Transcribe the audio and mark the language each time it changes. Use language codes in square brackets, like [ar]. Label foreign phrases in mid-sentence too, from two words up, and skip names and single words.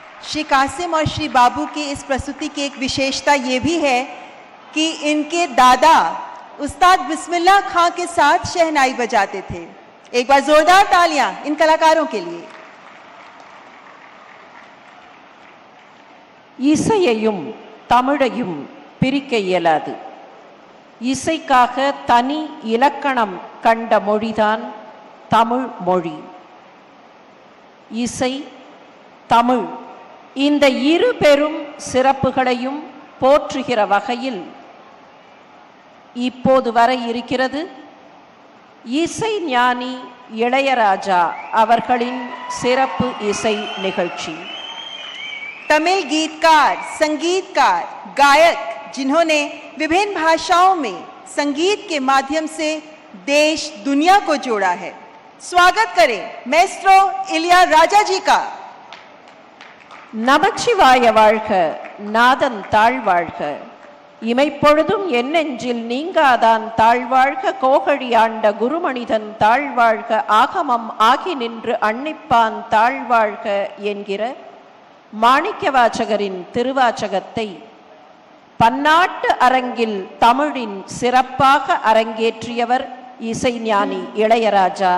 [hi] श्री कासिम और श्री बाबू की इस प्रस्तुति की एक विशेषता ये भी है कि इनके दादा उस्ताद बिस्मिल्लाह खां के साथ शहनाई बजाते थे। एक बार जोरदार तालियां इन कलाकारों के लिए। [ta] இசையையும் தமிழையும் பிரிக்க இயலாது. இசைக்காக தனி இலக்கணம் கண்ட மொழிதான் தமிழ் மொழி. இசை, தமிழ் இந்த இரு பெரும் சிறப்புகளையும் போற்றுகிற வகையில் இப்போது வர இருக்கிறது இசை ஞானி இளையராஜா அவர்களின் சிறப்பு இசை நிகழ்ச்சி. [hi] तमिल गीतकार, संगीतकार, गायक जिन्होंने विभिन्न भाषाओं में संगीत के माध्यम से देश दुनिया को जोड़ा है। स्वागत करें मैस्ट्रो इलियाराजा जी का। [ta] நமச்சிவாய வாழ்க, நாதன் தாழ்வாழ்க, இமைப்பொழுதும் என் நெஞ்சில் நீங்காதான் தாழ்வாழ்க, கோகழி ஆண்ட குருமனிதன் தாழ்வாழ்க, ஆகமம் ஆகி நின்று அன்னிப்பான் தாழ்வாழ்க என்கிற மாணிக்க வாசகரின் திருவாசகத்தை பன்னாட்டு அரங்கில் தமிழின் சிறப்பாக அரங்கேற்றியவர் இசைஞானி இளையராஜா.